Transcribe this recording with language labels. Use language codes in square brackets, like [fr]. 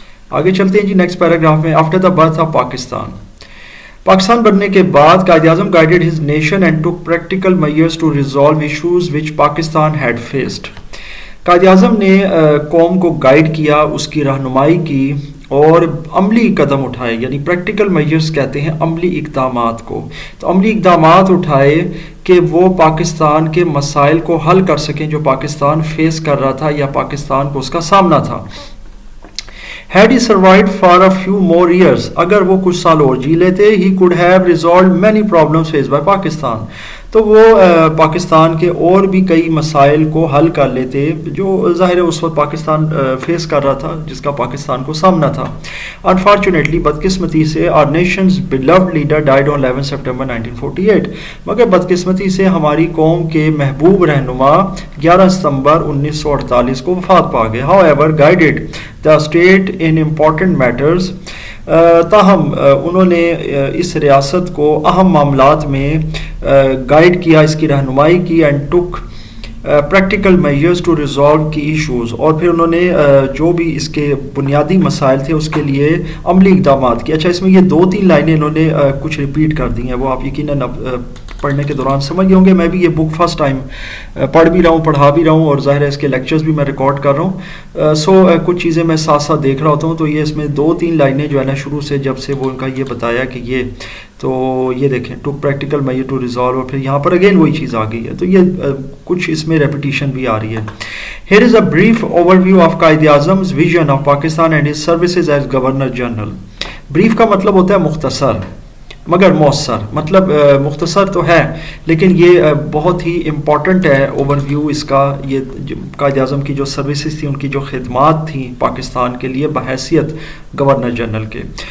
[ur] آگے چلتے ہیں جی نیکسٹ پیراگراف میں۔ [en] after the birth of [ur] Pakistan بننے کے بعد Quaid Azam [en] Guided his nation and took practical measures to resolve issues which Pakistan had faced. [ur] Quaid Azam نے قوم کو گائیڈ کیا، اس کی رہنمائی کی اور عملی قدم اٹھائے، یعنی پریکٹیکل میجرز کہتے ہیں عملی اقدامات کو۔ تو عملی اقدامات اٹھائے کہ وہ پاکستان کے مسائل کو حل کر سکیں جو پاکستان فیس کر رہا تھا یا پاکستان کو اس کا سامنا تھا۔ [en] Had he survived for a few more years, [ur] اگر وہ کچھ سال اور جی لیتے, [en] he could have resolved many problems faced by Pakistan. [ur] تو وہ پاکستان کے اور بھی کئی مسائل کو حل کر لیتے جو ظاہر ہے اس وقت پاکستان فیس کر رہا تھا, جس کا پاکستان کو سامنا تھا. [en] Unfortunately, [ur] بدقسمتی سے [en] our nation's beloved leader died on 11 September 1948. [ur] مگر بدقسمتی سے ہماری قوم کے محبوب رہنما 11 ستمبر 1948 کو وفات پا گئے. [en] However, guided the state in important matters, [ur] تاہم انہوں نے اس ریاست کو اہم معاملات میں گائیڈ کیا, اس کی رہنمائی کی, [en] and took practical measures to resolve کی issues, [ur] اور پھر انہوں نے جو بھی اس کے بنیادی مسائل تھے اس کے لیے عملی اقدامات کیے. اچھا, اس میں یہ 2-3 لائنیں انہوں نے کچھ ریپیٹ کر دی ہیں, وہ آپ یقیناً پڑھنے کے دوران سمجھ گئے ہوں گے. میں بھی یہ بک فرسٹ ٹائم پڑھ بھی رہا ہوں, پڑھا بھی رہا ہوں, اور ظاہر ہے اس کے لیکچرز بھی میں ریکارڈ کر رہا ہوں. سو کچھ چیزیں میں ساتھ ساتھ دیکھ رہا ہوتا ہوں, تو یہ اس میں 2-3 لائنیں جو ہے نا شروع سے جب سے وہ ان کا یہ بتایا کہ یہ, تو یہ دیکھیں [en] to practical measure to resolve, [ur] اور پھر یہاں پر اگین وہی چیز آ گئی ہے, تو یہ کچھ اس میں ریپیٹیشن بھی آ رہی ہے. [en] Here is a brief overview of Quaid اعظم's vision of Pakistan and his services as Governor General. [ur] brief کا مطلب ہوتا ہے مختصر مگر مؤثر, مطلب مختصر تو ہے لیکن یہ بہت ہی امپورٹنٹ ہے اوور ویو اس کا. یہ قائد اعظم کی جو سروسز تھیں, ان کی جو خدمات تھیں پاکستان کے لیے بحیثیت گورنر جنرل کے.